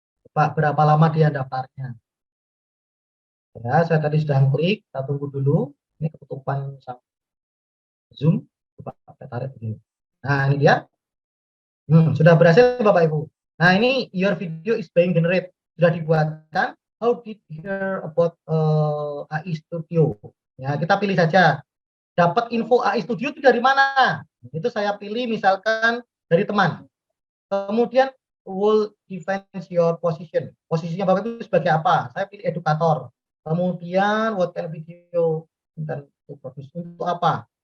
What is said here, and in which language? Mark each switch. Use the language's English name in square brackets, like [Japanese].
[Indonesian] Pak, berapa lama dia daftarnya? Ya, saya tadi sudah klik, kita tunggu dulu. Ini ketutupan sama Zoom. Coba saya tarik dulu. Nah, ini dia. Sudah berhasil Bapak Ibu. [English] Nah, ini your video is being generated. [Indonesian] Sudah dibuatkan. [English] How did you hear about AI Studio? [Indonesian] Ya, kita pilih saja. Dapat info AI Studio itu dari mana? Itu saya pilih misalkan dari teman. [English] Kemudian will define your position. [Indonesian] Posisinya Bapak Ibu sebagai apa? Saya pilih edukator. Kemudian [English] what kind of video [Indonesian] dan untuk apa?